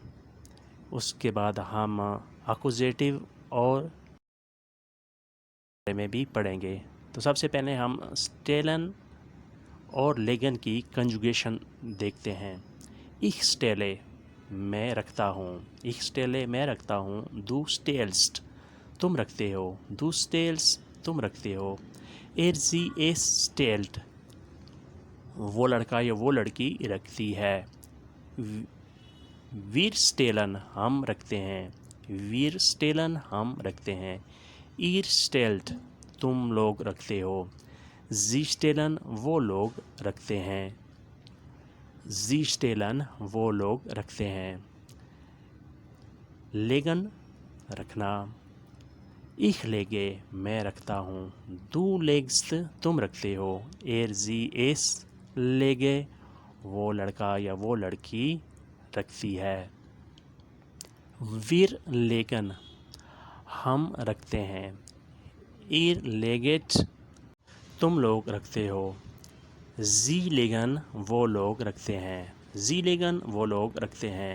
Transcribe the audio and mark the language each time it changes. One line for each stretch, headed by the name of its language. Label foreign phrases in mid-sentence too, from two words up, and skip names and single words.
Hindi: उसके बाद हम अकुजेटिव और में भी पढ़ेंगे। तो सबसे पहले हम स्टेलन और लेगन की कंजुगेशन देखते हैं।
German: Ich stelle
Hindi: मैं रखता हूँ,
German: ich stelle
Hindi: मैं रखता हूँ,
German: du stellst
Hindi: तुम रखते हो,
German: du stellst
Hindi: तुम रखते हो,
German: sie es stellt
Hindi: वो लड़का या वो लड़की रखती है,
German: wir stellen
Hindi: हम रखते हैं,
German: wir stellen
Hindi: हम रखते हैं,
German: ihr stellt
Hindi: तुम लोग रखते हो,
German: sie stellen
Hindi: वो लोग रखते हैं,
German: sie stellen
Hindi: वो लोग रखते हैं। लेगन रखना,
German: ich lege
Hindi: मैं रखता हूँ,
German: du legst
Hindi: तुम रखते हो,
German: sie es legt
Hindi: वो लड़का या वो लड़की रखती है।
German: wir legen
Hindi: हम रखते हैं,
German: ihr legt
Hindi: तुम लोग रखते हो,
German: sie legen
Hindi: वो लोग रखते हैं,
German: sie legen
Hindi: वो लोग रखते हैं।